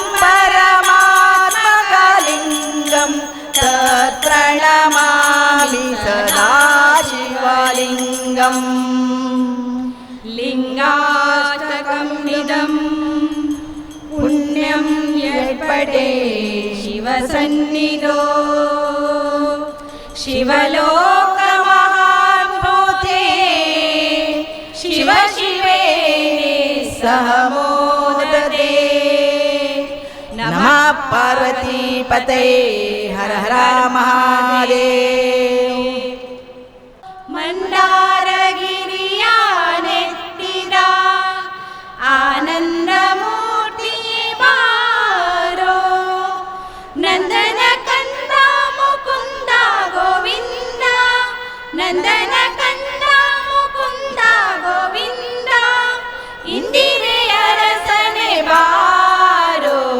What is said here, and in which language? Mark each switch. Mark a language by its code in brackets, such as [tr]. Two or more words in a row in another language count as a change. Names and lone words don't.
[sa] परमात्मकलिङ्गं तत्प्रणमामि सदा शिवलिङ्गम् लिङ्गाष्टकमिदं पुण्यं यत्पठे शिवसन्निधौ शिवलोकमहाभूते शिव शिवे सह मोदते। नमः पार्वतीपते हर हर महादेव। [kn] ಮಂದಾರಗಿರಿಯ ನೆತ್ತಿದ ಆನಂದಮೂರ್ತಿ ಬಾರೋ ನಂದನ ಕಂದ ಮುಕುಂದ ಗೋವಿಂದ ನಂದನ ಕಂದ ಮುಕುಂದ ಗೋವಿಂದ ಇಂದಿರೆಯ ರಸನೆ ಬಾರೋ